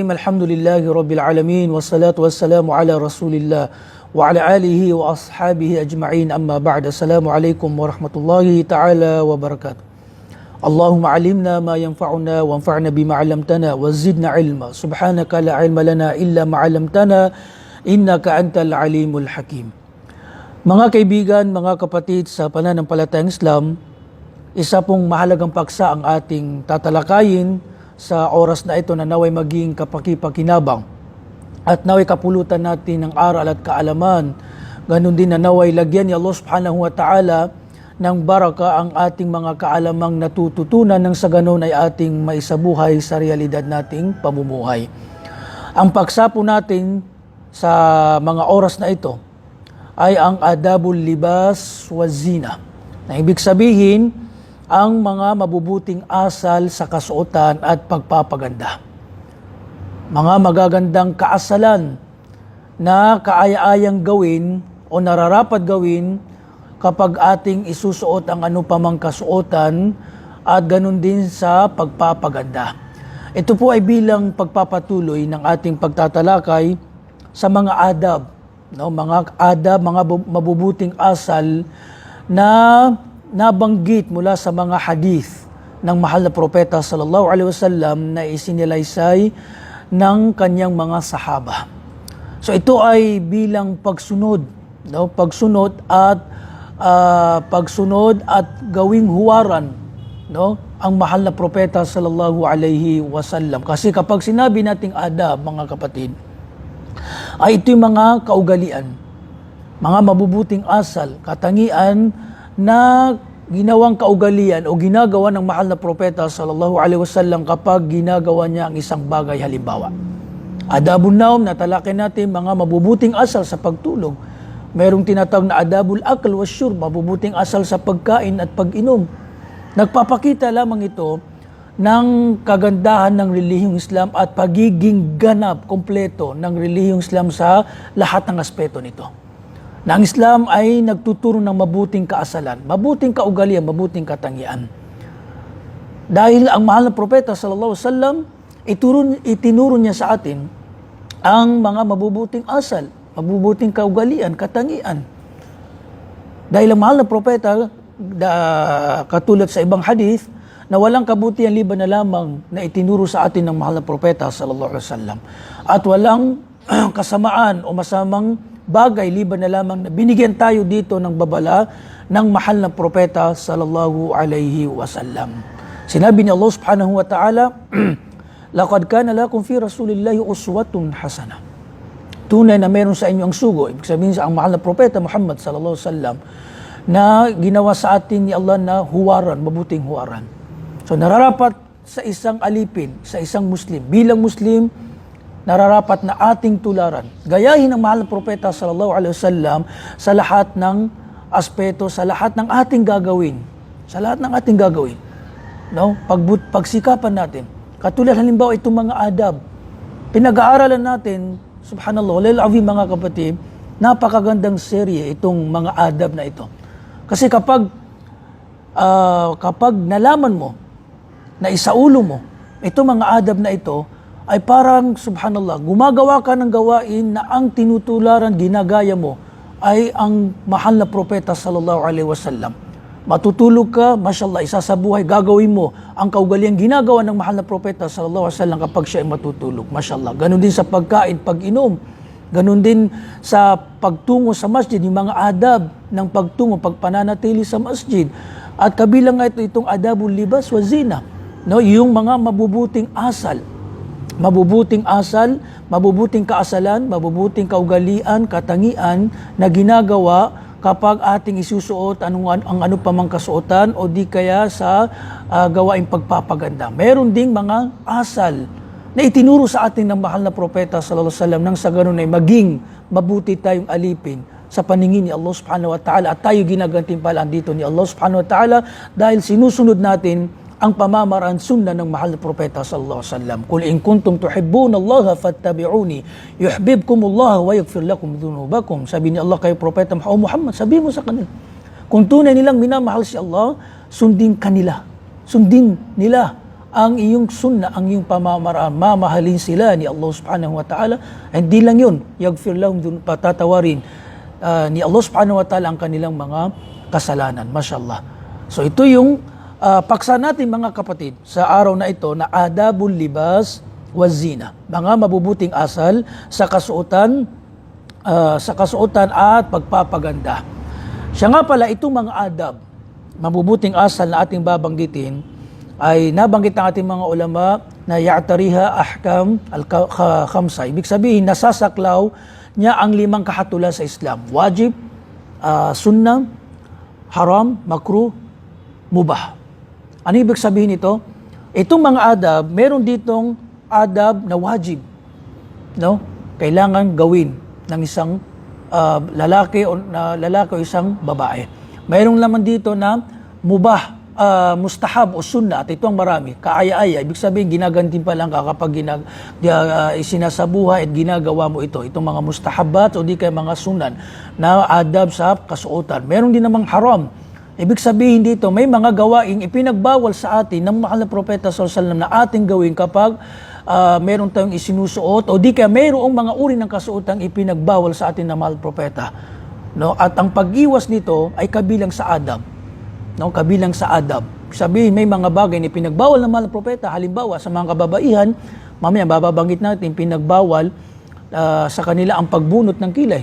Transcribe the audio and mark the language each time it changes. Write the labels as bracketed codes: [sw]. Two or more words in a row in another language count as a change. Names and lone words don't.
[ar] الحمد لله رب العالمين والصلاة والسلام على رسول الله وعلى آله وأصحابه أجمعين. أما بعد. السلام عليكم ورحمة الله تعالى وبركاته. اللهم علمنا ما ينفعنا وانفعنا بما علمتنا وزدنا علما. سبحانك لا علم لنا إلا ما علمتنا إنك أنت العليم الحكيم. [tl] Mga kaibigan, mga kapatid sa pananampalatayang Islam, isa pong mahalagang paksa ang ating tatalakayin sa oras na ito na naway maging kapakipakinabang at naway kapulutan natin ng aral at kaalaman. Ganon din na naway lagyan ni Allah [ar] سبحانه وتعالى [tl] ng baraka ang ating mga kaalamang natututunan nang sa ganon ay ating maisabuhay sa realidad nating pamumuhay. Ang paksa po natin sa mga oras na ito ay ang [ar] آداب اللباس والزينة. [tl] Na ibig sabihin, ang mga mabubuting asal sa kasuotan at pagpapaganda. Mga magagandang kaasalan na kaaya-ayang gawin o nararapat gawin kapag ating isusuot ang ano pamang kasuotan at ganun din sa pagpapaganda. Ito po ay bilang pagpapatuloy ng ating pagtatalakay sa mga adab, mga adab, mga mabubuting asal na nabanggit mula sa mga hadith ng mahal na propeta [ar] صلى الله عليه وسلم [tl] na isinilaysay ng kanyang mga sahaba. So ito ay bilang pagsunod at gawing huwaran, ang mahal na propeta [ar] صلى الله عليه وسلم. [tl] Kasi kapag sinabi nating adab, mga kapatid, ay ito yung mga kaugalian, mga mabubuting asal, katangian na ginawang kaugalian o ginagawa ng mahal na propeta [ar] صلى الله عليه وسلم [tl] kapag ginagawa niya ang isang bagay. Halimbawa, [ar] آداب النوم, [tl] natalakay natin mga mabubuting asal sa pagtulog. Merong tinatawag na [ar] آداب الأكل والشرب, [tl] mabubuting asal sa pagkain at pag-inom. Nagpapakita lamang ito ng kagandahan ng relihiyong Islam at pagiging ganap, kompleto ng relihiyong Islam sa lahat ng aspeto nito. Na ang Islam ay nagtuturo ng mabuting kaasalan, mabuting kaugalian, mabuting katangian. Dahil ang mahal na propeta [ar] صلى الله عليه وسلم [tl] itinuro niya sa atin ang mga mabubuting asal, mabubuting kaugalian, katangian. Dahil ang mahal na propeta, katulad sa ibang hadith, na walang kabutihan liban na lamang na itinuro sa atin ng mahal na propeta [ar] صلى الله عليه وسلم. [tl] At walang kasamaan o masamang bagay liban na lamang na binigyan tayo dito ng babala ng mahal na propeta [ar] صلى الله عليه وسلم. [tl] Sinabi ni Allah [ar] سبحانه وتعالى, لقد كان لكم في رسول الله أسوة حسنة. [tl] Tunay na meron sa inyo ang sugo, ibig sabihin sa ang mahal na propeta Muhammad [ar] صلى الله عليه وسلم, [tl] na ginawa sa atin ni Allah na huwaran, mabuting huwaran. So nararapat sa isang alipin, sa isang Muslim, bilang Muslim, nararapat na ating tularan, gayahin ang mahal na propeta [ar] صلى الله عليه وسلم [tl] sa lahat ng aspeto, sa lahat ng ating gagawin. Sa lahat ng ating gagawin. Pagsikapan natin. Katulad halimbawa itong mga adab. Pinag-aaralan natin, subhanallah, lalawi mga kapatid, napakagandang serye itong mga adab na ito. Kasi kapag nalaman mo, na isaulo mo, itong mga adab na ito, ay parang, subhanallah, gumagawa ka ng gawain na ang tinutularan, ginagaya mo, ay ang mahal na propeta [ar] صلى الله عليه وسلم. [tl] Matutulog ka, mashallah, isa sa buhay, gagawin mo ang kaugaliang ginagawa ng mahal na propeta [ar] صلى الله عليه وسلم [tl] kapag siya ay matutulog, mashallah. Ganon din sa pagkain, pag-inom. Ganon din sa pagtungo sa masjid, yung mga adab ng pagtungo, pagpananatili sa masjid. At kabilang nga itong [ar] آداب اللباس والزينة, [tl] yung mga mabubuting asal, mabubuting kaasalan, mabubuting kaugalian, katangian na ginagawa kapag ating isusuot ang ano pa mang kasuotan o di kaya sa gawaing pagpapaganda. Meron ding mga asal na itinuro sa atin ng mahal na propeta [ar] صلى الله عليه وسلم [tl] nang sa ganun ay maging mabuti tayong alipin sa paningin ni Allah [ar] سبحانه وتعالى [tl] at tayo ginagantimpalaan dito ni Allah [ar] سبحانه وتعالى [tl] dahil sinusunod natin ang pamamaraan sunna ng mahal na propeta [ar] صلى الله عليه وسلم. قل إن كنتم تحبون الله فاتبعوني يحببكم الله ويغفر لكم ذنوبكم. [tl] Sabi ni Allah kay propeta Muhammad, sabi mo sa kanila, kung tunay nilang minamahal si Allah, sundin nila ang iyong sunna, ang iyong pamamaraan. Mamahalin sila ni Allah [ar] سبحانه وتعالى. [tl] Hindi lang yun, [ar] يغفر لهم, [tl] patatawarin ni Allah [ar] سبحانه وتعالى [tl] ang kanilang mga kasalanan. Mashallah. So ito yung paksa natin mga kapatid sa araw na ito na [ar] آداب اللباس والزينة, [tl] mga mabubuting asal sa kasuotan at pagpapaganda. Siya nga pala, itong mga adab, mabubuting asal na ating babanggitin, ay nabanggit ng ating mga ulama na [ar] يعتريها الأحكام الخمسة. [tl] Ibig sabihin, nasasaklaw niya ang 5 kahatulan sa Islam. [ar] واجب، سنة، حرام، مكروه، مباح. [tl] Ano ibig sabihin ito? Itong mga adab, meron ditong adab na wajib. No? Kailangan gawin ng isang lalaki o isang babae. Mayroong naman dito na mubah, mustahab o sunnah, at ito ang marami. Kaaya-aya, ibig sabihin ginagantin pa lang kapag isinasabuhay at ginagawa mo ito. Itong mga mustahabat o di kaya mga sunan na adab sa kasuotan. Meron din namang haram. Ibig sabihin dito, may mga gawaing ipinagbawal sa atin ng mahal na propeta [ar] صلى الله عليه وسلم [tl] na ating gawin kapag meron tayong isinusuot o di kaya mayroong mga uri ng kasuotang ipinagbawal sa atin ng mahal na propeta. No? At ang pag-iwas nito ay kabilang sa adab. No? Kabilang sa adab. Sabihin, may mga bagay na ipinagbawal ng mahal na propeta, halimbawa sa mga kababaihan, mamaya bababanggit natin, pinagbawal sa kanila ang pagbunot ng kilay.